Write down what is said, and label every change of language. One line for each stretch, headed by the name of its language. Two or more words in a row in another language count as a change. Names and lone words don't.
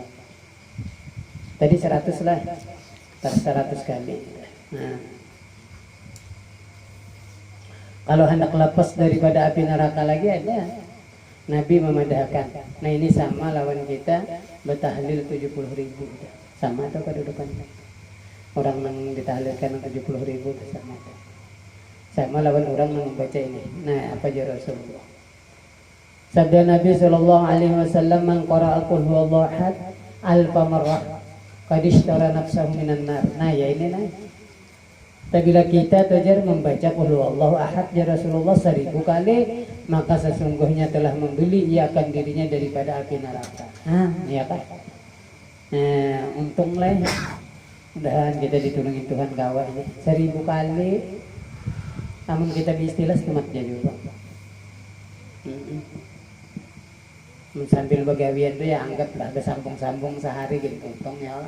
Indonesian: Tadi 100 lah. 100 kali. Nah. Kalau hendak lepas daripada api neraka lagi ada Nabi memadahkan. Nah ini sama lawan kita bertahlil 70.000. Sama atau kedudukannya? Orang yang ditahlilkan 70.000 sama itu. Sama lawan orang yang membaca ini. Nah apa aja Rasulullah? Sabda Nabi SAW,
Arabic: من قرأ قل هو الله أحد ألف مرة قد اشترى نفسه من النار.
Indonesian: Nah ya ini nah. Apabila kita tujar membaca
Arabic: قل هو الله أحد يا رسول الله
Indonesian: 1000 kali, maka sesungguhnya telah membeli ia akan dirinya daripada api neraka. Ya kan? Untung lah.
Banjar: Mudahan kita ditulungi Tuhan kawan ini 1000 kali.
Indonesian: Namun kita beristilah setematnya juga. Sambil begawian tuh ya anggaplah bersambung-sambung sehari gitu untungnya lah.